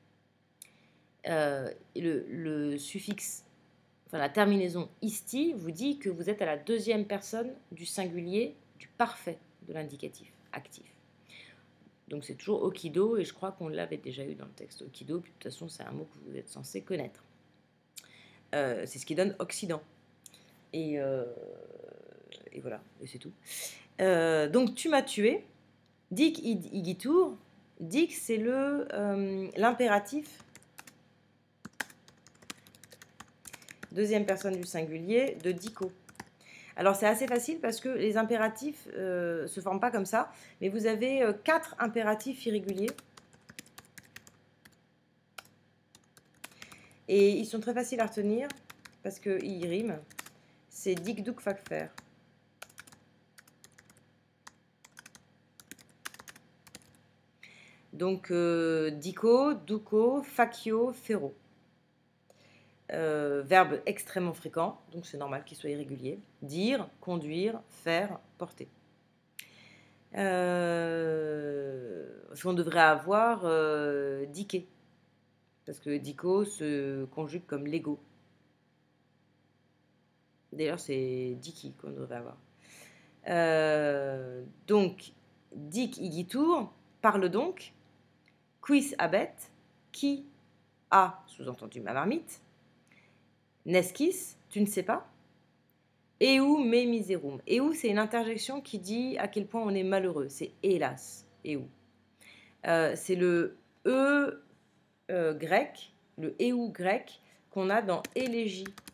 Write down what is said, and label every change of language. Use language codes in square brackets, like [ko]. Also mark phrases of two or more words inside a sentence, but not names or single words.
[fr] Le suffixe, enfin la terminaison isti vous dit que vous êtes à la deuxième personne du singulier du parfait de l'indicatif actif. Donc c'est toujours okido, et je crois qu'on l'avait déjà eu dans le texte okido, puis de toute façon c'est un mot que vous êtes censé connaître. C'est ce qui donne Occident. Et voilà, et c'est tout. Donc tu m'as tué. [la] Dic igitur. [fr] Dic, c'est l'impératif, deuxième personne du singulier, de dico. Alors c'est assez facile parce que les impératifs se forment pas comme ça, mais vous avez 4 impératifs irréguliers. Et ils sont très faciles à retenir parce qu'ils riment. C'est [la] dic, duc, fac, fer. [fr] Donc [la] dico, duco, facio, ferro. [fr] Verbe extrêmement fréquent, donc c'est normal qu'il soit irrégulier. Dire, conduire, faire, porter. On devrait avoir diqué, parce que dico se conjugue comme lego. D'ailleurs, c'est diki qu'on devrait avoir. Donc, [la] dic igitur, [fr] parle donc. [la] Quis abet, [fr] qui a, sous-entendu ma marmite. Nescis, tu ne sais pas. [la] Eu me miserum. [fr] Eu, c'est une interjection qui dit à quel point on est malheureux. C'est hélas. Eu. C'est le grec, le eu grec qu'on a dans élégie.